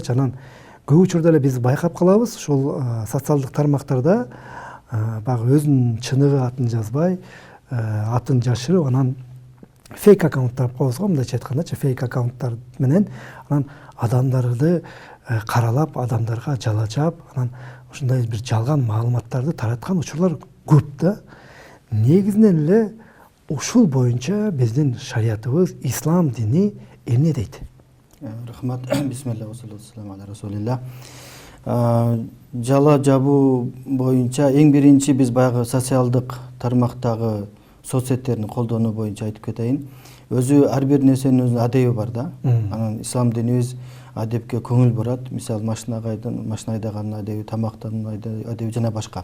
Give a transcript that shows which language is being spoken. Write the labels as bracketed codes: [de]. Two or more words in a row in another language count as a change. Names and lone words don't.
[ky] Анан көп учурда эле биз байкап калабыз, ушул социалдык тармактарда баягы өзүнүн чыныгы атын жазбай, атын жашырып, анан фейк аккаунттар коебуз го, мындайча айткандачы, фейк аккаунттар менен анан адамдарды каралап, адамдарга жала жаап, анан ушундай бир жалган маалыматтарды тараткан учурлар көп да. Негизинен эле ушул боюнча биздин шариятыбыз, ислам дини эмне дейт? Рахмат. [ar] بسم الله وصلى الله على رسول الله. [ky] Жала жабуу боюнча эң биринчи биз баягы социалдык тармактагы соцсеттерин колдонуу боюнча айтып кетейин. Өзү ар бир нерсенин өзүнүн адеби бар да. Анан ислам динибиз адепке көңүл бурат. Мисалы машина айдаганын адеби, тамактануунун адеби жана башка.